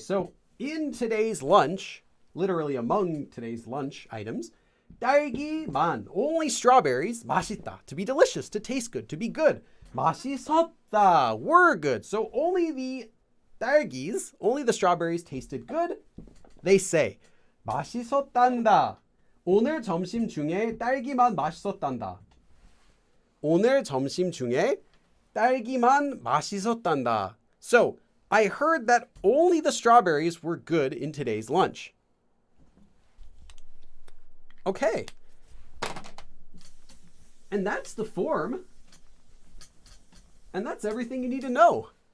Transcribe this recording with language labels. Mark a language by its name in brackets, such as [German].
[English] So in today's lunch, literally among today's lunch items, 딸기만, only strawberries, 맛있다, to be delicious, to taste good, to be good. 맛있었다, were good. So only the 딸기s, only the strawberries tasted good. They say [Korean] 맛있었단다. 오늘 점심 중에 딸기만 맛있었단다. 오늘 점심 중에 딸기만 맛있었단다. [English] So, I heard that only the strawberries were good in today's lunch. Okay. And that's the form And that's everything you need to know.